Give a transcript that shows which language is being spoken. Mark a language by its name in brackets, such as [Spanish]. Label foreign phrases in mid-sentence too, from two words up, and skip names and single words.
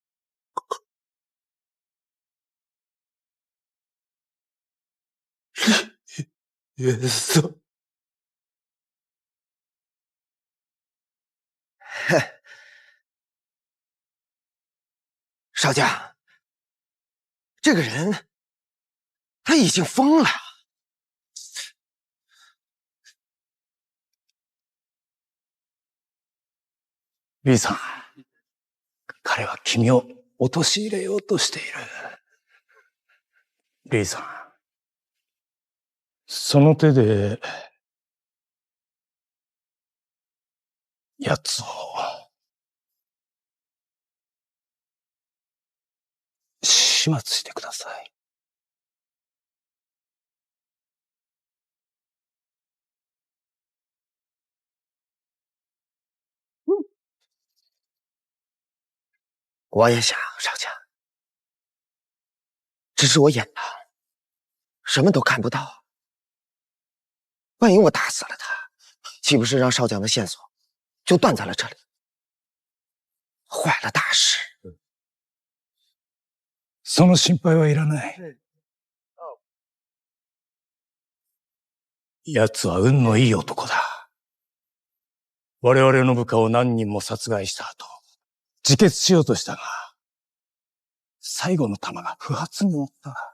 [Chinese] 约瑟。少将，这个人他已经疯了。 [Japanese] リーさん、彼は君を陥れようとしている。リーさん、その手で奴を始末してください。 [Chinese] 我也想，少将，只是我眼盲，什么都看不到。万一我打死了他，岂不是让少将的线索就断在了这里，坏了大事？ [Japanese] その心配はいらない。奴は運のいい男だ。我々の部下を何人も殺害した後、自決しようとしたが、最後の弾が不発になった。